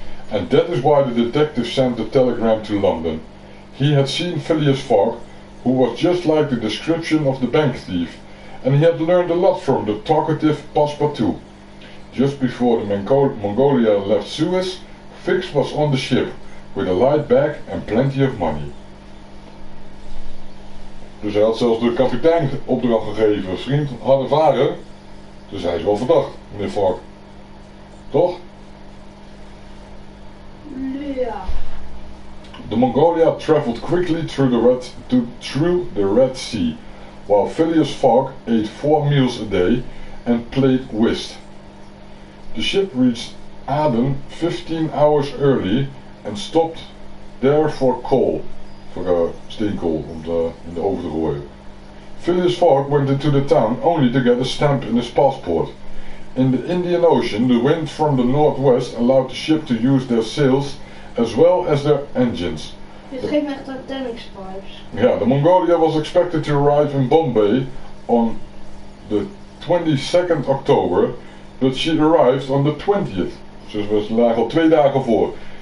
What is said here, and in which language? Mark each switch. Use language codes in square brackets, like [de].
[en] And that is why the detective sent the telegram to London. He had seen Phileas Fogg, who was just like the description of the bank thief, and he had learned a lot from the talkative Passepartout. Just before the Mongolia left Suez, Fix was on the ship, with a light bag and plenty of money. [nl] Dus hij had zelfs de kapitein opdracht gegeven, vriend, harde varen. Dus hij is wel verdacht, meneer Fogg. Toch? Ja. [en] The Mongolia traveled quickly through the Red Sea, while Phileas Fogg ate 4 meals a day and played whist. The ship reached Aden 15 hours early and stopped there for coal, [nl] voor steenkool om in de oven te gooien. [en] Phileas Fogg went into the town only to get a stamp in his passport. In the Indian Ocean, the wind from the northwest allowed the ship to use their sails as well as their engines. [nl] Dit geeft me echt Titanic vibes. [en] Yeah, the Mongolia was expected to arrive in Bombay on the 22nd October, but she arrived on the 20th. [nl] Dus we lagen al 2 dagen voor.